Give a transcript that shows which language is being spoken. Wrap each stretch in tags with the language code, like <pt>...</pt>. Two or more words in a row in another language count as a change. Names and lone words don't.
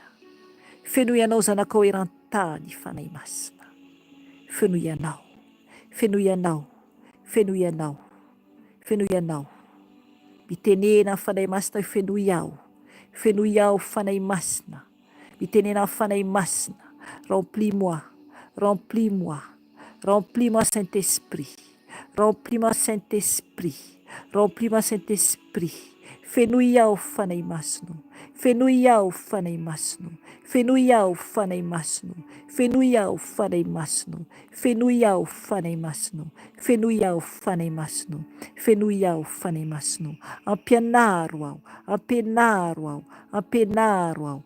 <mg>Fenoy ianao zanaka eran-tany fanahy masina, fenoy ianao, fenoy ianao, fenoy ianao, fenoy ianao. Mitenena amin'ny fanahy masina hoe fenoy aho, fenoy aho fanahy masina. Mitenena amin'ny fanahy masina,</mg> <fr>remplis-moi, remplis-moi, remplis-moi Saint-Esprit, remplis-moi Saint-Esprit, remplis-moi Saint-Esprit.</fr> <mg>Fenoy aho fanahy masina, fenoy aho fanahy masina, fenoy aho fanahy masina, fenoy aho fanahy masina, fenoy aho fanahy masina, fenoy aho fanahy masina, fenoy aho fanahy masina. Ampianaro aho, ampianaro aho, ampianaro aho.</mg>